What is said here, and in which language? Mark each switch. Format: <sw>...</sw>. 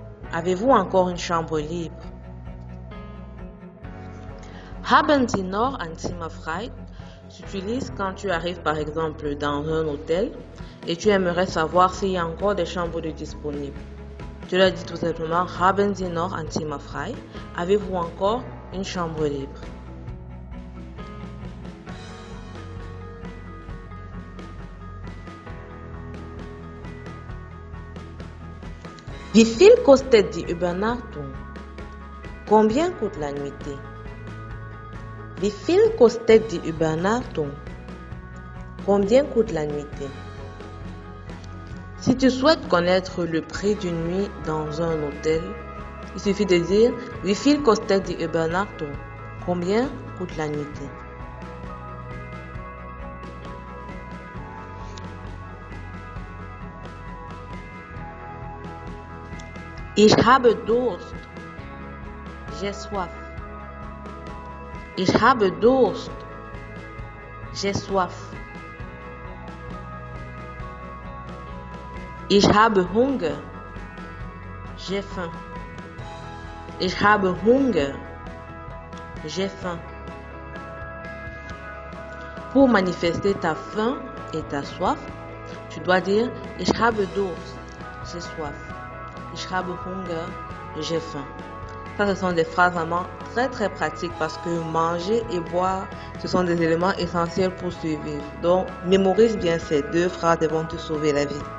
<fr>Avez-vous encore une chambre libre?</fr> <de>Haben Sie noch ein Zimmer frei</de> <fr>s'utilise quand tu arrives par exemple dans un hôtel et tu aimerais savoir s'il y a encore des chambres disponibles. Tu leur dis tout simplement</fr> <de>Haben Sie noch ein Zimmer frei?</de> <fr>Avez-vous encore une chambre libre?</fr> <de>Wie viel kostet die Übernachtung?</de> <fr>Combien coûte la nuitée?</fr> <de>Wie viel kostet die Übernachtung?</de> <fr>Combien coûte la nuitée? Si tu souhaites connaître le prix d'une nuit dans un hôtel, il suffit de dire</fr> <de>Wie viel kostet die Übernachtung?</de> <fr>Combien coûte la nuitée?</fr> <de>Ich habe Durst.</de> <fr>J'ai soif.</fr> <de>Ich habe Durst.</de> <fr>J'ai soif.</fr> <de>Ich habe Hunger.</de> <fr>J'ai faim.</fr> <de>Ich habe Hunger.</de> <fr>J'ai faim. Pour manifester ta faim et ta soif, tu dois dire</fr> <de>Ich habe Durst.</de> <fr>J'ai soif.</fr> <de>Ich habe Hunger,</de> <fr>j'ai faim. Ça, ce sont des phrases vraiment très très pratiques parce que manger et boire, ce sont des éléments essentiels pour survivre. Donc, mémorise bien ces deux phrases, elles vont te sauver la vie.</fr>